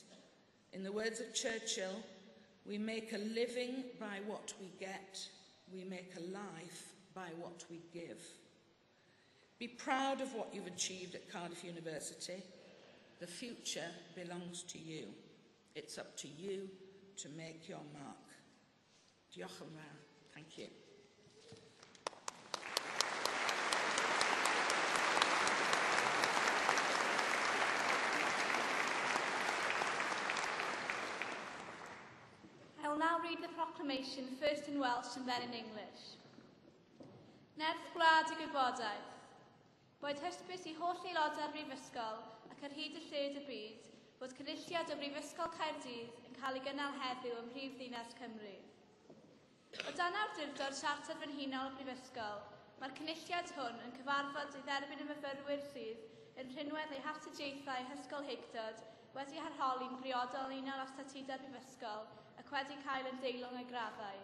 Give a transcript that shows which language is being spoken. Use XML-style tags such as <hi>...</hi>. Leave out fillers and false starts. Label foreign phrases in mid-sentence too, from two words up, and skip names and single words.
<en>In the words of Churchill, we make a living by what we get, we make a life by what we give. Be proud of what you've achieved at Cardiff University. The future belongs to you. It's up to you to make your mark.</en> <cy>Diolch yn fawr.</cy> <en>Thank you. I will now read the proclamation, first in Welsh and then in English.</en> <cy>Nerth Gwlad y Gwybodaeth. Boed hysbys i holl aelodau'r Brifysgol ac ar hyd y lled y byd bod cynulliad o Brifysgol Caerdydd yn cael ei gynnal heddiw ym Mhrifddinas Cymru. O dan awdurdod Siarter Frenhinol y Brifysgol, mae'r cynulliad hwn yn cyfarfod i dderbyn y myfyrwyr sydd yn rhinwedd eu hartidaethau hysgolheictod wedi harholi'n briodol unol o statudau'r Brifysgol ac wedi cael yn deilwng ei graddau.</cy>